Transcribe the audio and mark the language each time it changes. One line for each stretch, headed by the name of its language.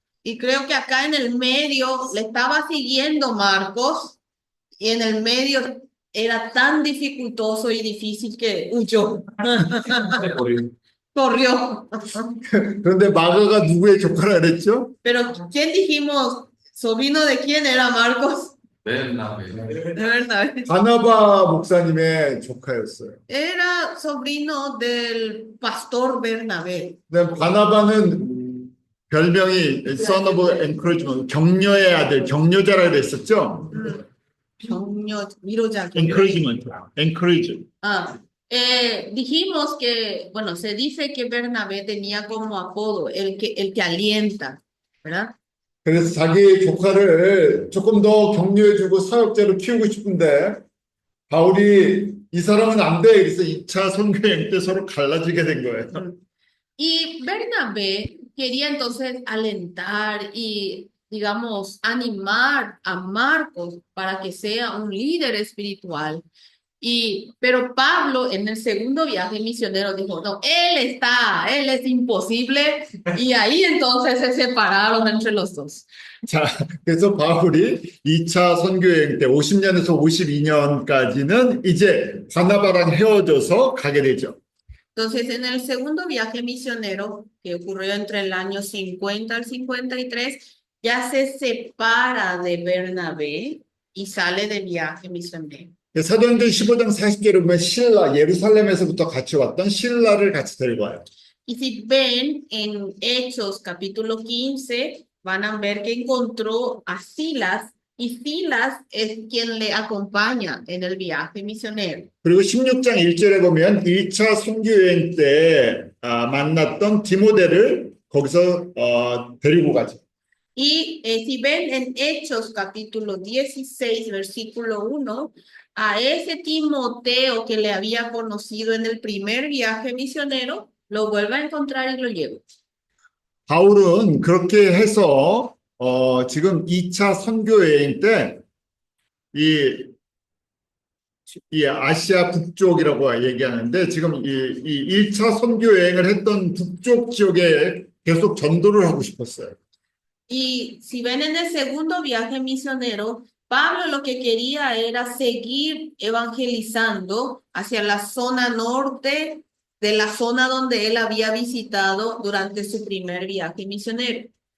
Spanish: Y creo que acá en el medio le estaba siguiendo Marcos y en el medio era tan dificultoso y difícil que huyó, corrió.
Korean: 그런데 마가가 누구의 조카라 그랬죠?
Spanish: Pero ¿quién dijimos? ¿Sobrino de quién era Marcos? Bernabé. De verdad.
Korean: 바나바 목사님의 조카였어요.
Spanish: Era sobrino del pastor Bernabé.
Korean: 근데 바나바는 별명이
English: Son of Encouragement,
Korean: 격려의 아들, 격려자라 그랬었죠? 경력, 위로자.
English: Encouragement, encourage.
Spanish: Dijimos que, bueno, se dice que Bernabé tenía como apodo el que alienta, ¿verdad?
Korean: 그래서 자기 조카를 조금 더 격려해주고 사역자로 키우고 싶은데 바울이 이 사람은 안 돼. 그래서 2차 선교행 때 서로 갈라지게 된 거예요.
Spanish: Y Bernabé quería entonces alentar y, digamos, animar a Marcos para que sea un líder espiritual. Pero Pablo en el segundo viaje misionero dijo, no, él es imposible. Y ahí entonces se separaron entre los dos.
Korean: 자, 그래서 바울이 2차 선교여행 때 50년에서 52년까지는 이제 바나바랑 헤어져서 가게 되죠.
Spanish: Entonces, en el segundo viaje misionero, que ocurrió entre el año 50 al 53, ya se separa de Bernabé y sale de viaje misionero.
Korean: 사도행전 15장 40절에 보면 실라, 예루살렘에서부터 같이 왔던 실라를 같이 데리고 와요.
Spanish: Y si ven en Hechos capítulo 15, van a ver que encontró a Silas, y Silas es quien le acompaña en el viaje misionero.
Korean: 그리고 16장 1절에 보면 1차 선교여행 때 만났던 디모데를 거기서 데리고 가죠.
Spanish: Y si ven en Hechos capítulo 16, versículo 1, a ese Timoteo que le había conocido en el primer viaje misionero, lo vuelve a encontrar y lo lleva.
Korean: 바울은 그렇게 해서 지금 2차 선교여행 때 이 아시아 북쪽이라고 얘기하는데 지금 이 1차 선교여행을 했던 북쪽 지역에 계속 전도를 하고 싶었어요.
Spanish: Y si ven en el segundo viaje misionero, Pablo lo que quería era seguir evangelizando hacia la zona norte de la zona donde él había visitado durante su primer viaje misionero.